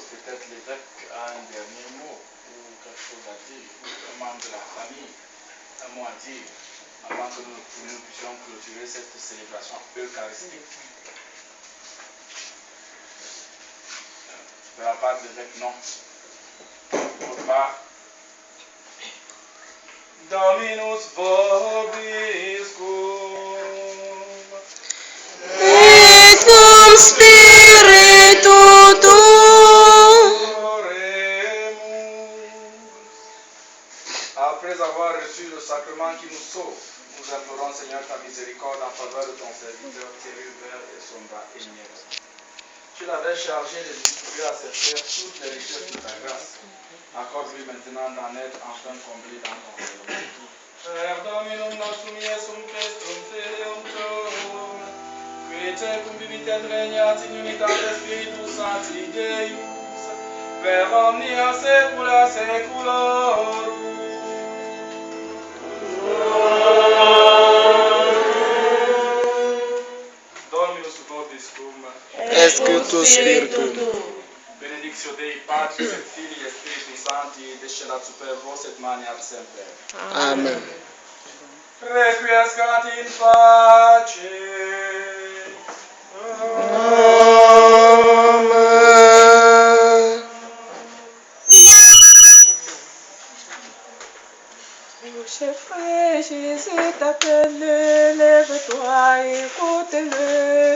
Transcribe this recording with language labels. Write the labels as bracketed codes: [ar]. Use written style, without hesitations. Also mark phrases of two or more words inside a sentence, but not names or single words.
[fr] Peut-être l'évêque a un dernier mot ou quelque chose à dire, ou un membre de la famille, un mot à dire, avant que nous puissions clôturer cette célébration eucharistique. De la part de l'évêque, non. Pour part, [la] Dominus vobiscum. Et cum spiritu tuo. [fr] Après avoir reçu le sacrement qui nous sauve, nous implorons, Seigneur, ta miséricorde en faveur de ton serviteur Thierry Hubert et son bras Agnès. Tu l'avais chargé de distribuer à ses frères toutes les richesses de ta grâce. Accorde-lui maintenant d'en être enfin comblé dans ton royaume. [la] Per Dominum nostrum Iesum Christum Filium Tuum, qui tecum vivit et regnat in unitate Spiritus Sancti Deus, per omnia saecula saeculorum. Dominus vobiscum. Escutus spiritum. Benedictio Dei Patris et Filii et Spiritus Sancti descendat super vos et maniat semper. Amen. Requiescat in pace. Amen. [fr] Cher frère, Jésus t'appelle, lève-toi, écoute-le.